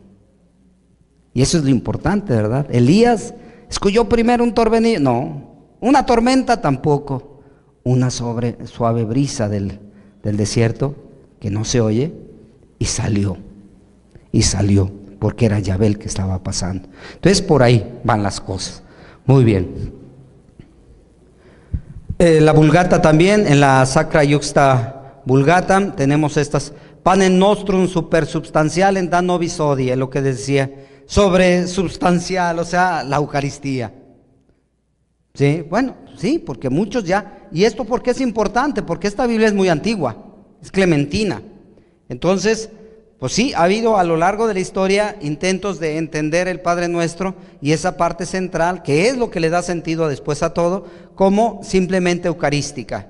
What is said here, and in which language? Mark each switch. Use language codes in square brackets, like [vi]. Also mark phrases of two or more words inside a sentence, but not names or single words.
[es] Y eso es lo importante, ¿verdad? Elías escuchó primero un torbellino, no, una tormenta tampoco, una suave brisa del desierto que no se oye, y salió, porque era Yahvé el que estaba pasando. Entonces por ahí van las cosas. Muy bien. La Vulgata también, en la Sacra Iuxta Vulgata, tenemos estas, [la] panem nostrum supersubstancialem da nobis hodie, [es] lo que decía, sobresubstancial, o sea, la Eucaristía. Sí, bueno, sí, porque muchos ya, y esto porque es importante, porque esta Biblia es muy antigua, es clementina. Entonces, pues sí, ha habido a lo largo de la historia intentos de entender el Padre Nuestro y esa parte central, que es lo que le da sentido después a todo, como simplemente eucarística.